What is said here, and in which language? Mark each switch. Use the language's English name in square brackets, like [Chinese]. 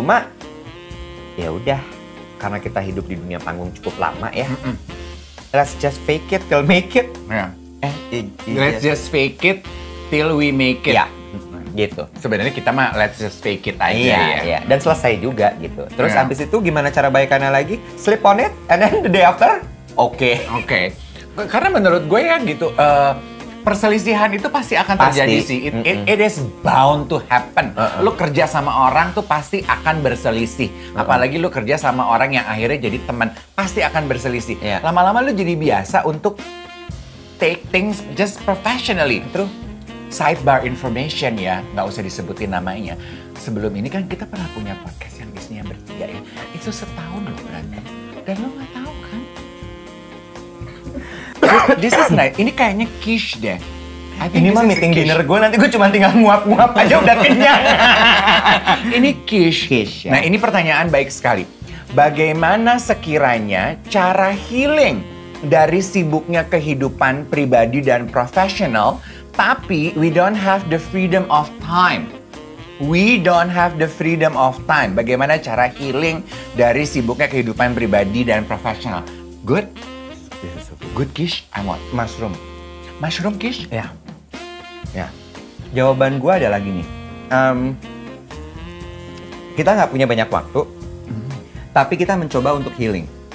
[Indonesian] Cuma ya udah, karena kita hidup di dunia panggung cukup lama ya. [English] Let's just fake it till make it. Yeah. Let's just fake it till we make it. [Indonesian] Ya, gitu. Sebenarnya kita mah [English] let's just fake it [Indonesian] aja ya. Iya. Dan selesai juga gitu. Terus Iya. abis itu gimana cara baikannya lagi? [English] Sleep on it, and then the day after, oke. [Indonesian] Karena menurut gue ya gitu, perselisihan itu pasti akan terjadi Pasti. sih. [English] It is bound to happen. [Indonesian] Lu kerja sama orang tuh pasti akan berselisih. Apalagi lu kerja sama orang yang akhirnya jadi teman, pasti akan berselisih. Iya. Lama-lama lu jadi biasa untuk [English] take things just professionally. True. Sidebar information [Indonesian] ya, nggak usah disebutin namanya. Sebelum ini kan kita pernah punya podcast yang isinya bertiga ya. Itu setahun loh berantem. Dan lo nggak tahu kan? [English] This is nice. [Indonesian] Ini kayaknya quiche deh. [English] I think [Indonesian] Ini mah [English] is meeting quiche. [Indonesian] dinner gue, nanti gue cuma tinggal nguap-nguap aja udah kenyang. Ini quiche. Quiche, ya. Nah, ini pertanyaan baik sekali. Bagaimana sekiranya cara healing dari sibuknya kehidupan pribadi dan profesional, tapi [English] we don't have the freedom of time. We don't have the freedom of time. [Indonesian] Bagaimana cara healing dari sibuknya kehidupan pribadi dan profesional? [English] Good? Good quiche? I want. Mushroom. Mushroom quiche? [Indonesian] Ya. Jawaban gue adalah gini. Kita nggak punya banyak waktu, tapi kita mencoba untuk healing.